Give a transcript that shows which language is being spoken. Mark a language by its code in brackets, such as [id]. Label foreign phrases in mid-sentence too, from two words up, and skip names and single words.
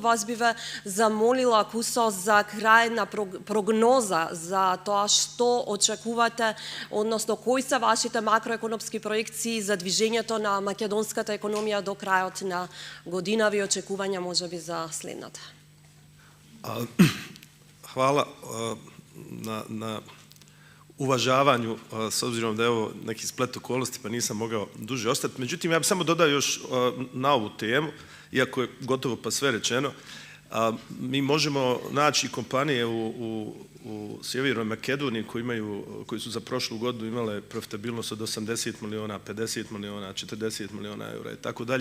[mk] Вас биве замолила Кусо за крајна прогноза за тоа што очекувате, односно кои се вашите макроекономски проекции за движењето на македонската економија до крајот на годинави, очекувања можеби за следната. [bs] Hvala na uvažavanju, s obzirom da je ovo neki splet okolnosti pa nisam mogao duže ostati. Međutim, ja bih samo dodao još na ovu temu, iako je gotovo pa sve rečeno. Mi možemo naći kompanije u Sjevernoj Makedoniji koji su za prošlu godinu imale profitabilnost od 80 miliona, 50 miliona, 40 miliona eura i tako dalje.